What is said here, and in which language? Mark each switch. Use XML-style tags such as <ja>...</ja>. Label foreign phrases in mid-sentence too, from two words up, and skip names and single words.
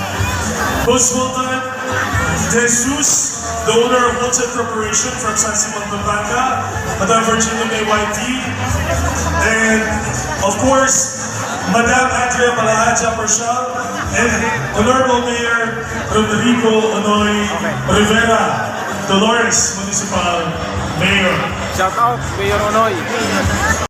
<en>Coach Wilton Jesus, the owner of Wilton Corporation from San Simon, Pampanga, Madam Virginia May YT, and of course, Madam Andrea Palahaja Parshal, and Honorable Mayor Rodrigo Onoy Rivera, Dolores Municipal Mayor. Shout out, Mayor Onoy.</en>